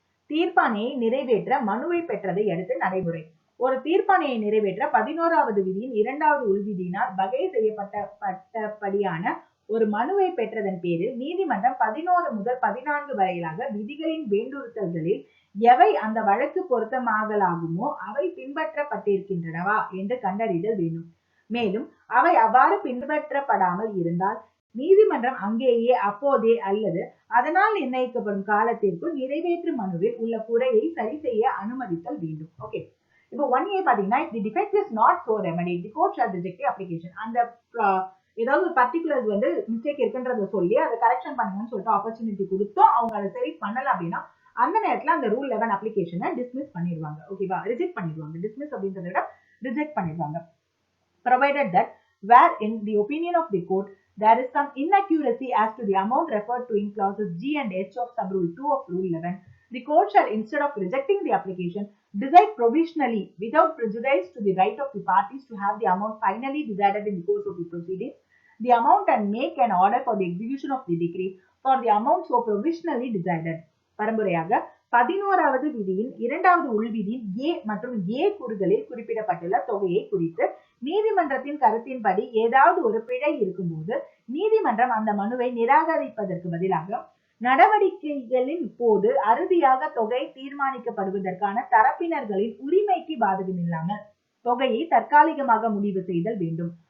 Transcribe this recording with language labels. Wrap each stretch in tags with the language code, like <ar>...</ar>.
<ta>தீர்ப்பாணையை நிறைவேற்ற மனுவை பெற்றதை அடுத்து நடைமுறை. ஒரு தீர்ப்பாணையை நிறைவேற்ற 11வது விதியின் 2வது உள்விதியினால் வகை செய்யப்பட்டபடியான ஒரு மனுவை பெற்றதன் பேரில் நீதிமன்றம் 11 முதல் 14 வரையிலாக விதிகளின் வேண்டுறுத்தல்களில் எவை அந்த வழக்கு பொருத்தமாகலாகுமோ அவை பின்பற்றப்பட்டிருக்கின்றனவா என்று கண்டறிதல் வேண்டும். மேலும் அவை அவ்வாறு பின்பற்றப்படாமல் இருந்தால் நீதிமன்றம் அங்கேயே அப்போதே அல்லது அதனால் நிர்ணயிக்கப்படும் காலத்திற்குள் நிறைவேற்று மனுவில் உள்ள குறையை சரி செய்ய அனுமதித்தல் வேண்டும். ஓகே, இப்போ 1A பாத்தீங்கன்னா</ta> <en>if the defect is not so remedied the court shall reject the application.</en> <ta>அந்த ஏதாவது ஒரு பர்டிகுலர் வந்து மிஸ்டேக் இருக்குன்றத சொல்லி அதை கரெக்ஷன் பண்ணுங்கன்னு சொல்லிட்டு ஆப்பர்ச்சுனிட்டி கொடுத்தோம், அவங்க அதை சரி பண்ணல அப்படின்னா அந்த நேரத்துல அந்த ரூல் 11 அப்ளிகேஷனை டிஸ்மிஸ் பண்ணிடுவாங்க. ஓகேவா, ரிஜெக்ட் பண்ணிடுவாங்க. டிஸ்மிஸ் அப்படின்றத விட ரிஜெக்ட் பண்ணிடுவாங்க.</ta> <en>provided that where in the opinion of the court there is some inaccuracy as to the amount referred to in clauses G and H of sub rule 2 of rule 11, the court shall instead of rejecting the application decide provisionally without prejudice to the right of the parties to have the amount finally decided in the course of the proceedings the amount and make an order for the execution of the decree for the amount so provisionally decided.</en> <ta>பரம்பரையாக 11வது விதியின் 2வது உள்விதியின் A மற்றும் A கூறுகளில் குறிப்பிடப்பட்டுள்ள தொகையை குறித்து நீதிமன்றத்தின் கருத்தின்படி ஏதாவது ஒரு பிழை இருக்கும்போது நீதிமன்றம் அந்த மனுவை நிராகரிப்பதற்கு பதிலாக நடவடிக்கைகளின் போது அறுதியாக தொகை தீர்மானிக்கப்படுவதற்கான தரப்பினர்களின் உரிமைக்கு பாதகமில்லாமல் தொகையை தற்காலிகமாக முடிவு செய்தல் வேண்டும்.</ta>